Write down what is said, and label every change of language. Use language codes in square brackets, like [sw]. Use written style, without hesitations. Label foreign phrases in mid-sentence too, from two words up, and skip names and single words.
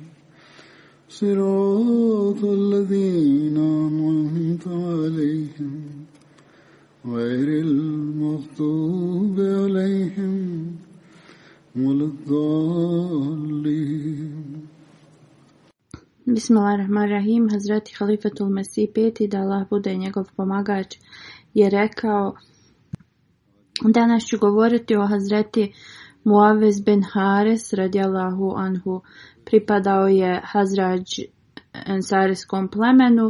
[ar] صراط الذين أنعمت عليهم غير المغضوب عليهم ولا الضالين. Bismillahirrahmanirrahim. [bs] Hazreti Halifatul Mesih peti, da Allah bude njegov pomagač, je rekao: danas ću govoriti o Hazreti Muavez bin Haris [ar] رضي الله عنه. [bs] Pripadao je Hazradž ensarijskom plemenu.